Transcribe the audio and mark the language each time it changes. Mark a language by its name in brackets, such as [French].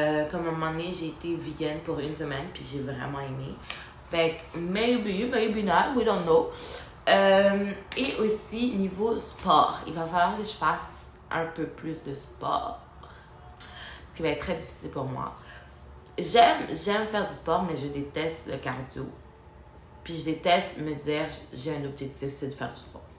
[French] Comme à un moment donné, j'ai été vegan pour 1 semaine, puis j'ai vraiment aimé. Fait que [English] maybe not, we don't know. [French] Et aussi, niveau sport, il va falloir que je fasse un peu plus de sport. Ce qui va être très difficile pour moi. J'aime faire du sport, mais je déteste le cardio. Puis je déteste me dire, j'ai un objectif, c'est de faire du sport.